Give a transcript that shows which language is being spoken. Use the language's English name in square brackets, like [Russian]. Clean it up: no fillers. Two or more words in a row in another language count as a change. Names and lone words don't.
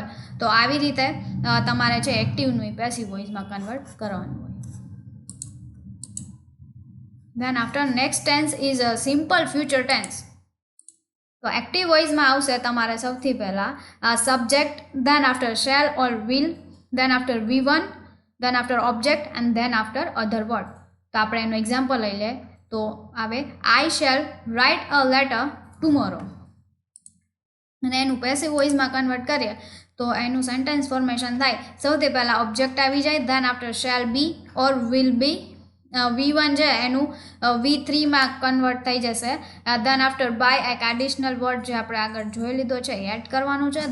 [Gujarati] તો આવી રીતે તમારે છે એક્ટિવનું [English] passive voiceમાં [Gujarati] કન્વર્ટ કરવાનું હોય. [English] Then after next tense is a simple future tense. [Gujarati] તો [English] active voiceમાં [Gujarati] આવશે તમારે સૌથી પહેલાં સબ્જેક્ટ, [English] then after shall or will, then after V1, then after object and then after other word. [Gujarati] તો આપણે એનું એક્ઝામ્પલ લઈ લે તો આવે [English] I shall write a letter tomorrow. [Gujarati] અને એનું [English] passive voiceમાં [Gujarati] કન્વર્ટ કરીએ તો એનું [English] sentence formation [Gujarati] થાય. સૌથી પહેલાં ઓબ્જેક્ટ આવી જાય, [English] then after shall be or will be. [Gujarati] V1 છે એનું V3માં કન્વર્ટ થઈ જશે. [English] then after by [Gujarati] એક [English] additional word [Gujarati] જે આપણે આગળ જોઈ લીધો છે એ એડ કરવાનું છે.